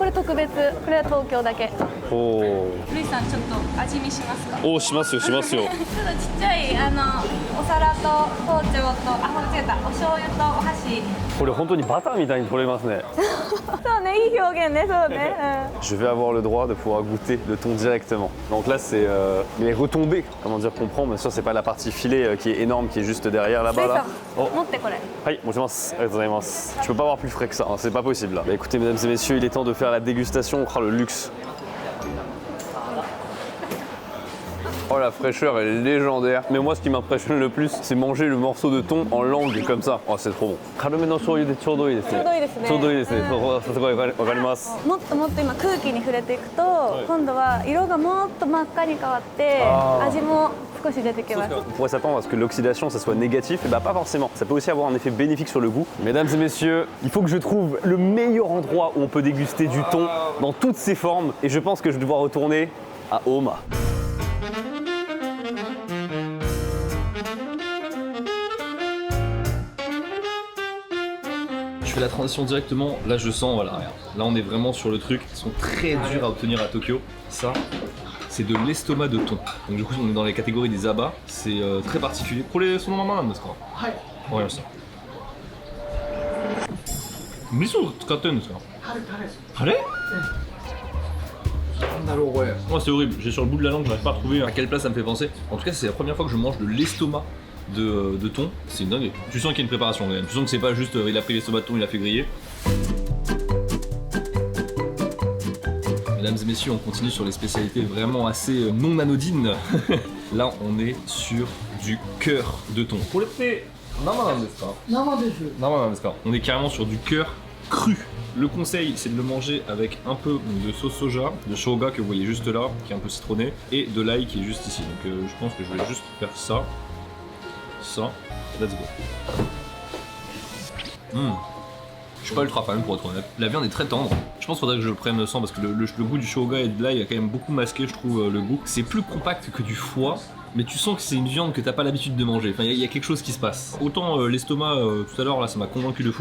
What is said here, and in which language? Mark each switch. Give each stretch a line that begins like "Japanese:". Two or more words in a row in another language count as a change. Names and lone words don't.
Japanese: これ特別。これは東京だけ。おお。ルイさんちょっと味見しますか？おおしますよしますよ。ちょっとちっちゃいお皿と包丁と間違えた、お醤油とお箸。これ本当にバターみたいに取れますね。そうね、いい表現ね、そうね。
French: Je vais avoir le droit de pouvoir goûter le thon directement. Donc là, c'est les retombées, comment dire, qu'on prend. Bien sûr, c'est pas la partie filet qui est énorme, qui est juste derrière là-bas.
Japanese: ルイ
French: Là.
Japanese: さん、 Oh. 持ってこれ。
French: Aïe, bonjour, je peux pas avoir plus frais que ça, hein, c'est pas possible là. Bah, écoutez, mesdames et messieurs, il est temps de faire la dégustation. On fera le luxe. Oh la fraîcheur est légendaire. Mais moi ce qui m'impressionne le plus c'est manger le morceau de thon en langue comme ça. Oh c'est trop bon.
Japanese: 軽めの醤油でちょうどいいですね。ちょうどいいですね。ちょうどいいですね。うんすごいわかります。もっともっと今空気に触れていくと、今度は色がもっと真っ赤に変わって味も少し出てきます。
French: On pourrait s'attendre à ce que l'oxydation ça soit négatif, et bah pas forcément. Ça peut aussi avoir un effet bénéfique sur le goût. Mesdames et messieurs, il faut que je trouve le meilleur endroit où on peut déguster du thon dans toutes ses formes, et je pense que je vais devoir retourner à Oma. Je fais la transition directement, là je sens, voilà, regarde. Là on est vraiment sur le truc, ils sont très durs à obtenir à Tokyo. Ça, c'est de l'estomac de thon. Donc du coup on est dans les catégories des abats, c'est très particulier. Pour les son maman
Japanese: なんですか？はい。わかりました。味噌使ってるんですか？
French: タレ？Moi c'est horrible, j'ai sur le bout de la langue, je n'arrive pas à trouver à quelle place ça me fait penser. En tout cas c'est la première fois que je mange de l'estomac de thon, c'est une dingue. Tu sens qu'il y a une préparation quand même, tu sens que c'est pas juste il a pris l'estomac de thon, il a fait griller. Mesdames et messieurs, on continue sur les spécialités vraiment assez non anodines. Là on est sur du cœur de thon. Pour le thé, on est carrément sur du cœur cru. Le conseil, c'est de le manger avec un peu de sauce soja, de shoga que vous voyez juste là, qui est un peu citronné, et de l'ail qui est juste ici. Donc je pense que je vais juste faire ça,
English: let's go.
French: Je suis pas ultra fan pour être honnête. La viande est très tendre. Je pense qu'il faudrait que je prenne sans parce que le goût du shoga et de l'ail a quand même beaucoup masqué, je trouve, le goût. C'est plus compact que du foie. Mais tu sens que c'est une viande que t'as pas l'habitude de manger. Enfin, il y a quelque chose qui se passe. Autant l'estomac tout à l'heure là, ça m'a convaincu de fou.